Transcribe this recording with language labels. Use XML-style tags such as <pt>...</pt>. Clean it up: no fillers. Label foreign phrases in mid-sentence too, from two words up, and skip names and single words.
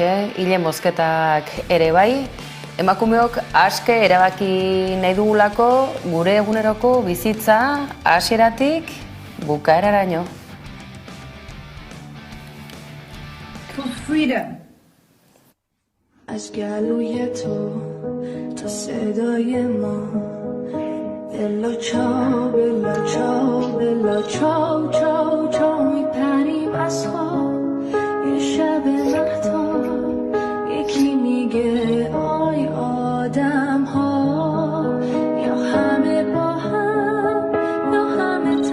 <eu>hile mozketak ere bai, emakumeok aske erabaki nahi dugulako gure eguneroko bizitza hasieratik bukaeraraino.</eu> <en>For freedom.</en> <fa>از گلوی تو تا صدای ما</fa> <it>bella ciao bella ciao bella ciao ciao ciao</it> <fa>میپریم از خواب یه شب مهتاب یکی میگه آی آدم ها یا همه با هم یا همه</fa>